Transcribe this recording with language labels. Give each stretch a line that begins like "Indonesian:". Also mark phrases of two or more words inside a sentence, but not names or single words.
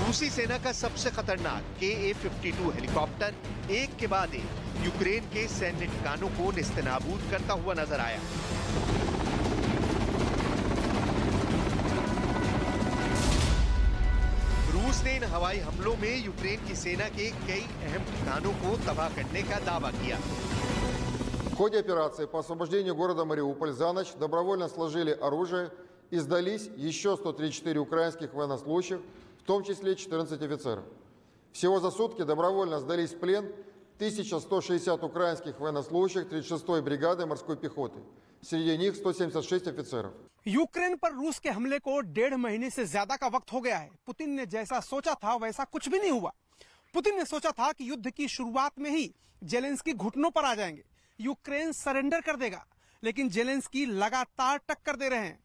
Hindi: रूसी सेना का सबसे खतरनाक KA-52 हेलीकॉप्टर एक के बाद एक यूक्रेन के सैन्य ठिकानों को नेस्तनाबूद करता हुआ नजर आया। रूस ने इन हवाई हमलों में यूक्रेन की सेना के कई अहम ठिकानों को तबाह करने का दावा किया।
Russian: В ходе операции по освобождению города Мариуполь за ночь добровольно сложили оружие и сдались еще 134 украинских военнослужащих, в том числе 14 офицеров. Всего за сутки добровольно сдались в плен 1160 украинских военнослужащих 36-й бригады морской пехоты. Среди них 176 офицеров.
Hindi: यूक्रेन पर रूस के हमले को 1.5 महीने से ज्यादा का वक्त हो गया है। पुतिन ने जैसा सोचा था वैसा कुछ भी नहीं हुआ। पुतिन ने सोचा था कि युद्ध की शुरुआत में ही ज़ेलेंस्की घुटनों पर आ जाएंगे, यूक्रेन सरेंडर कर देगा, लेकिन ज़ेलेंस्की लगातार टक्कर दे रहे हैं।